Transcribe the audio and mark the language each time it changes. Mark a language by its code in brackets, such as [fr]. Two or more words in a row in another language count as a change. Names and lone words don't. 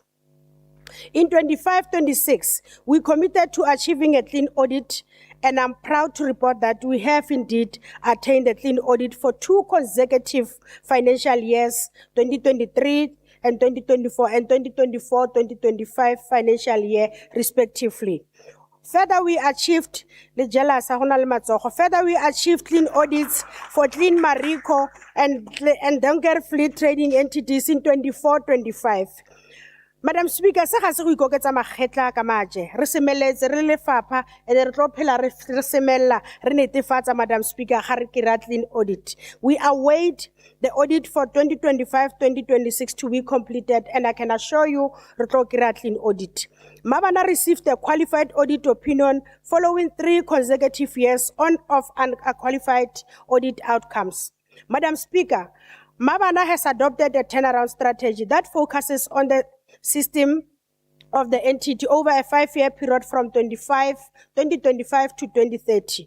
[en] In 25-26, we committed to achieving a clean audit, and I'm proud to report that we have indeed attained a clean audit for 2 consecutive financial years, 2023 and 2024 and 2024-2025 financial year respectively. Further, we achieved clean audits for Clean Mariko and Dunker Fleet trading entities in 24-25. Madam Speaker, [tn] se ga se go ikoketsa magetla ka maje. Re semeletse re le lefapha and re tlo phela re semella re netefatsa, Madam Speaker, ga re kry-a [en] clean audit. We await the audit for 2025-2026 to be completed, and I can assure you [tn] re tlo kry-a [en] clean audit. Mabana received a qualified audit opinion following 3 consecutive years of unqualified audit outcomes. Madam Speaker, Mabana has adopted a turnaround strategy that focuses on the system of the entity over a 5-year period from 2025 to 2030.